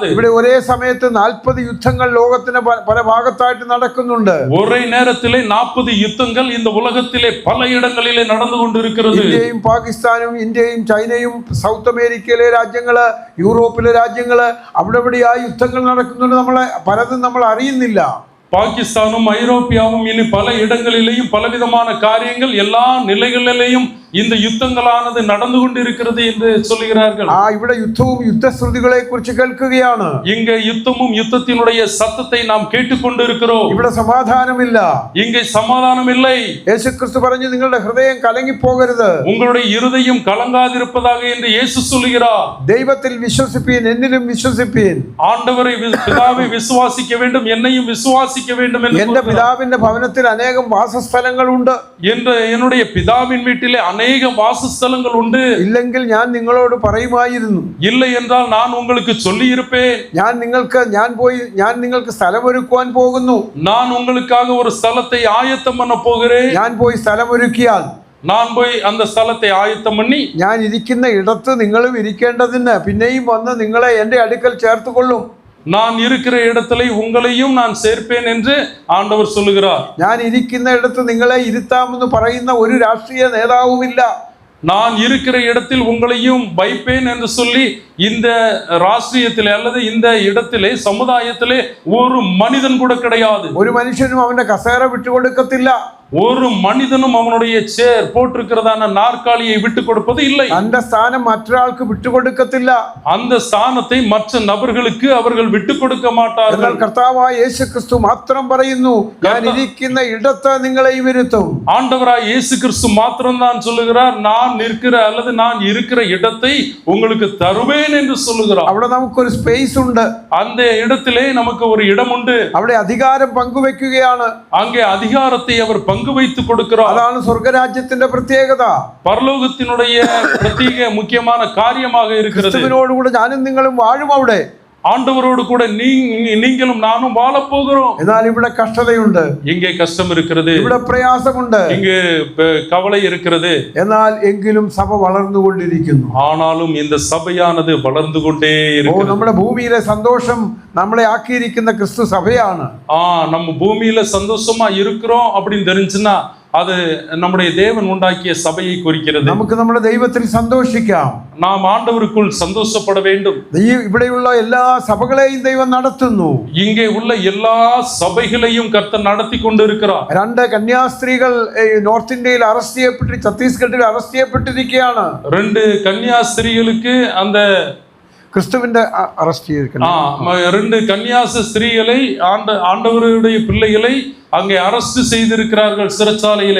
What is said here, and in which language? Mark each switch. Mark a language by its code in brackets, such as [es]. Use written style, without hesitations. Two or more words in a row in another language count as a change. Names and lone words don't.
[ml] ഇവിടെ ഒരേ സമയത്ത് 40 യുദ്ധങ്ങൾ ലോകത്തിന് പല ഭാഗത്തായിട്ട് നടക്കുന്നുണ്ട്. [ta] ஒரே நேரத்திலே 40 யுத்தங்கள் இந்த உலகத்திலே பல இடங்களிலே நடந்து கொண்டிருக்கிறது. [ml] ഇന്ത്യയും പാകിസ്ഥാനും, ഇന്ത്യയും ചൈനയും, സൗത്ത് അമേരിക്കയിലെ രാജ്യങ്ങള്, യൂറോപ്പിലെ രാജ്യങ്ങള്, അവിടെ ഇവിടെയായി യുദ്ധങ്ങൾ നടക്കുന്നുണ്ട്. പലതും നമ്മൾ അറിയുന്നില്ല. [ta] பாகிஸ்தானும் ஐரோப்பியாவும் இனி பல இடங்களிலேயும் பலவிதமான காரியங்கள் எல்லா நிலைகளிலேயும் இந்த யுத்தங்களானது நடந்து கொண்டிருக்கிறது என்று சொல்லுகிறார்கள். [ml] ഇവിടെ യുദ്ധവും യുദ്ധശ്രുതികളെ കുറിച്ച് കേൾക്കുകയാണ്. [ta] இங்கே யுத்தமும் யுத்தத்தினுடைய சத்தத்தை நாம் கேட்டுக்கொண்டிருக்கிறோம். [ml] ഇവിടെ സമാധാനമില്ല. [ta] இங்கே சமாதானம் இல்லை. [ml] യേശുക്രിസ്തു പറഞ്ഞു, നിങ്ങളുടെ ഹൃദയം കലങ്ങിപ്പോകരുത്, [ta] உங்களுடைய இருதயம் கலங்காதிருப்பதாக என்று இயேசு சொல்லுகிறார். [ml] ദൈവത്തിൽ വിശ്വസിപ്പീൻ, എന്നിലും വിശ്വസിപ്പീൻ. [ta] ஆண்டவரை பிதாவை விசுவாசிக்க வேண்டும், என்னையும் விசுவாசிக்க வேண்டும் என்று. [ml] എന്റെ പിതാവിന്റെ ഭവനത്തിൽ അനേകം വാസസ്ഥലങ്ങളുണ്ട്. [ta] என்னுடைய பிதாவின் வீட்டிலே அநேக வாசஸ்தலங்கள் உண்டு. [ml] ഇല്ലെങ്കിൽ ഞാൻ നിങ്ങളോട് പറയുമായിരുന്നു. [ta] இல்லை என்றால் நான் உங்களுக்கு சொல்லி இருப்பேன். [ml] ഞാൻ നിങ്ങൾക്ക് സ്ഥലമൊരുക്കുവാൻ പോകുന്നു. [ta] நான் உங்களுக்காக ஒரு ஸ்தலத்தை ஆயத்தம் பண்ண போகிறேன். [ml] ഞാൻ പോയി സ്ഥലമൊരുക്കിയാൽ, [ta] நான் போய் அந்த ஸ்தலத்தை ஆயத்தம் பண்ணி, [ml] ഞാൻ ഇരിക്കുന്ന ഇടത്ത് നിങ്ങളും ഇരിക്കേണ്ടതിന് പിന്നെയും വന്ന് നിങ്ങളെ എൻ്റെ അടുക്കൽ ചേർത്തുകൊള്ളും. [ta] நான் இருக்கிற இடத்துல உங்களையும் நான் சேர்ப்பேன் என்று ஆண்டவர் சொல்லுகிறார். [ml] ഞാൻ ഇരിക്കുന്ന ഇടത്ത് നിങ്ങളെ ഇരുത്താമെന്ന് പറയുന്ന ഒരു രാഷ്ട്രീയ നേതാവുമില്ല. [ta] நான் இருக்கிற இடத்தில் உங்களையும் வைப்பேன் என்று சொல்லி இந்த ராஷ்டிரியத்திலே அல்லது இந்த இடத்திலே சமுதாயத்திலே ஒரு மனிதன் கூட கிடையாது. [ml] ഒരു മനുഷ്യനും അവന്റെ കസേര വിട്ടുകൊടുക്കത്തില്ല. [ta] ஒரு மனிதனும் அவனுடைய சேர் போட்டிருக்கிறதான நாற்காலியை விட்டு கொடுப்பது இல்லை. [ml] அந்த സ്ഥാനം മറ്റൊരാൾക്ക് വിട്ടുകൊടുക്കത്തില്ല. [ta] அந்த ஸ்தானத்தை மற்ற நபர்களுக்கு அவர்கள் விட்டு கொடுக்க மாட்டார்கள். [ml] എന്നാൽ കർത്താവായ യേശുക്രിസ്തു മാത്രം പറയുന്നു, ഞാൻ ഇരിക്കുന്ന ഇടത്ത് നിങ്ങളെയും ഇരുത്തും. [ta] ஆண்டவராய் இயேசு கிறிஸ்து மாத்திரம் தான் சொல்லுகிறார், நான் நிற்கிற அல்லது நான் இருக்கிற இடத்தை உங்களுக்கு தருவேன் என்று சொல்லுகிறார். [ml] അവിടെ നമുക്കൊരു സ്പേസ് ഉണ്ട്. [ta] அந்த இடத்திலே நமக்கு ஒரு இடம் உண்டு. [ml] അവിടെ അധികാരം പങ്കുവെക്കുകയാണ്. [ta] அங்கே அதிகாரத்தை அவர் பங்கு வைத்து கொடுக்கிறார். [ml] അതാണ് സ്വർഗരാജ്യത്തിന്റെ പ്രത്യേകത. [ta] பரலோகத்தினுடைய பிரத்யேக முக்கியமான காரியமாக இருக்கிறது. [ml] ക്രിസ്തുവിനോടുകൂടെ ഞാനും നിങ്ങളും വാഴും അവിടെ. [ta] ஆண்டவரோடு கூட நீங்களும் நானும் வாழ போகிறோம். [ml] എന്നാൽ ഇവിടെ കഷ്ടതയുണ്ട്. [ta] இங்கே கஷ்டம் இருக்கிறது. [ml] ഇവിടെ പ്രയാസമുണ്ട്. [ta] இங்கே கவலை இருக்கிறது. [ml] എന്നാൽ എങ്കിലും സഭ വളർന്നുകൊണ്ടിരിക്കുന്നു. [ta] ஆனாலும் இந்த சபையானது வளர்ந்து கொண்டே இருக்கிறது. [ml] നമ്മുടെ ഭൂമിയിലെ സന്തോഷം നമ്മളെ ആക്കിയിരിക്കുന്ന ക്രിസ്തു സഭയാണ്. [ta] நம்ம பூமியில சந்தோஷமா இருக்கிறோம் அப்படின்னு தெரிஞ்சுன்னா அது நம்முடைய தேவன் உண்டாக்கிய சபையை குறிக்கிறது. [ml] നമുക്ക് നമ്മുടെ ദൈവത്തിൽ സന്തോഷിക്കാം. [ta] நாம் ആண்டവருக்குள் சந்தோஷப்பட வேண்டும். [ml] ഇവിടെയുള്ള എല്ലാ സഭകളെയും ദൈവം നടത്തുന്നു. [ta] இங்கே உள்ள எல்லா சபைகளையும் கர்த்தர் நடத்தி கொண்டிருக்கிறார். [ml] 2 കന്യാസ്ത്രീകൾ നോർത്ത് ഇന്ത്യയിൽ അറസ്റ്റ് ചെയ്യപ്പെട്ട് ഛത്തീസ്ഗഡിൽ അറസ്റ്റ് ചെയ്യപ്പെട്ടിരിക്കുകയാണ്. [ta] 2 கன்னியாஸ்திரிகளுக்கு அந்த [ml] கிறிஸ்துவிന്റെ അറസ്റ്റ് ചെയ്തിരിക്കുന്നു. [ta] 2 கன்னியாச ஸ்திரீகளை ஆண்டவருடைய பிள்ளைகளை அங்கே அரெஸ்ட் செய்திருக்கிறார்கள் சிறைச்சாலையிலே.